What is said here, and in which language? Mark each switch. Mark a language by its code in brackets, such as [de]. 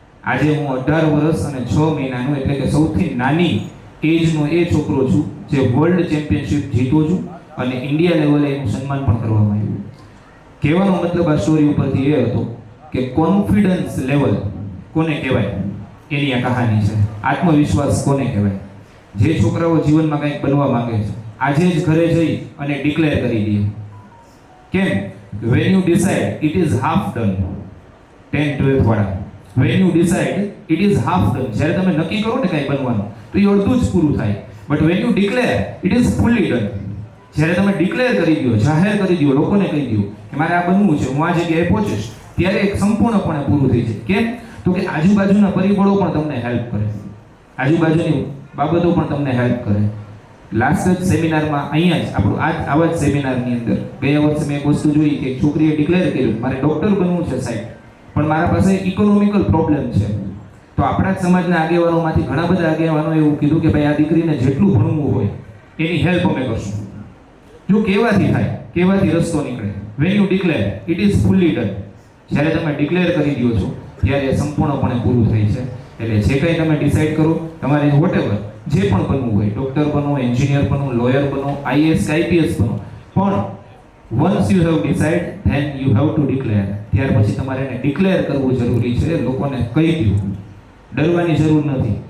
[gu] આજે હું 18 વર્ષ અને 6 મહિનાનો એટલે કે સૌથી નાની એજનો એ છોકરો છું જે વર્લ્ડ ચેમ્પિયનશિપ જીતો છું અને ઇન્ડિયા લેવલે એનું સન્માન પણ કરવામાં આવ્યું. કહેવાનો મતલબ આ સ્ટોરી ઉપરથી એ હતો કે કોન્ફિડન્સ લેવલ કોને કહેવાય એની આ કહાની છે. આત્મવિશ્વાસ કોને કહેવાય? જે છોકરાઓ જીવનમાં કંઈક બનવા માંગે છે આજે જ ઘરે જઈ અને ડિક્લેર કરી દે. કેમ? [en] when you decide it is half done. 10 12th [gu] વાળા, [en] when you decide it is half done. [gu] જ્યારે તમે નક્કી કરો ને કંઈ બનવાનું તો એ અડધું જ પૂરું થાય. [en] but when you declare it is fully done. [gu] જ્યારે તમે ડિક્લેર કરી દો, જાહેર કરી દો, લોકોને કહી દો કે મારે આ બનવું છે, હું આ જગ્યાએ પહોંચીશ, ત્યારે એક સંપૂર્ણપણે પૂરું થઈ જાય. કેમ? તો કે આજુબાજુના પરિબળો પણ તમને હેલ્પ કરે, આજુબાજુની બાબતો પણ તમને હેલ્પ કરે. લાસ્ટ જ સેમિનારમાં અહીંયા જ આપણું આવા જ સેમિનારની અંદર ગયા વર્ષે મેં એક વસ્તુ જોઈ કે એક છોકરીએ ડિક્લેર કર્યું મારે ડૉક્ટર બનવું છે સાહેબ, પણ મારા પાસે ઇકોનોમિકલ પ્રોબ્લેમ છે. તો આપણા જ સમાજના આગેવાનોમાંથી ઘણા બધા આગેવાનોએ એવું કીધું કે ભાઈ આ દીકરીને જેટલું ભણવું હોય એની હેલ્પ અમે કરશું. જો કહેવાથી થાય, કહેવાથી રસ્તો નીકળે. [en] when you declare it is fully done. [gu] જ્યારે તમે ડિક્લેર કરી દો છો ત્યારે સંપૂર્ણપણે પૂરું થાય છે. એટલે જે કંઈ તમે ડિસાઈડ કરો, તમારે વોટેવર જે પણ બનવું હોય, ડૉક્ટર બનો, એન્જિનિયર બનો, લોયર બનો, આઈએએસ આઈપીએસ બનો, પણ [en] Once you have decided then you have to declare. [gu] ત્યાર પછી તમારે એને ડિક્લેર કરવું જરૂરી છે. લોકોને કહી દો, ડરવાની જરૂર નથી.